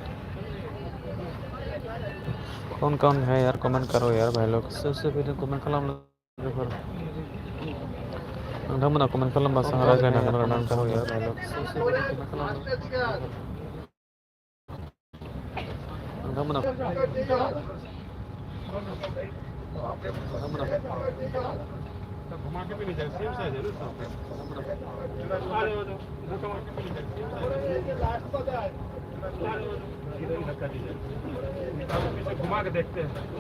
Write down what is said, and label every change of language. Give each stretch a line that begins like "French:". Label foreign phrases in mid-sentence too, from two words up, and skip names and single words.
Hindi: कौन है यार, कमेंट करो यार भाई लोग।
Bodo: सोर सोर फैदों कमेन्ट खालाम लोगोफोर। नोंथांमोना कमेन्ट खालामबासो रायज्लायनो हागोन आरो
Hindi: कमेन्ट करो यार भाई लोग।
Bodo: सोर सोर फैदों कमेन्ट खालाम लोगोफोर। नोंथांमोना
Hindi: घुमा के भी नहीं जाए, सेम साइज है ना सब। इधर ही धक्का दीजिए, पीछे घुमा के देखते हैं।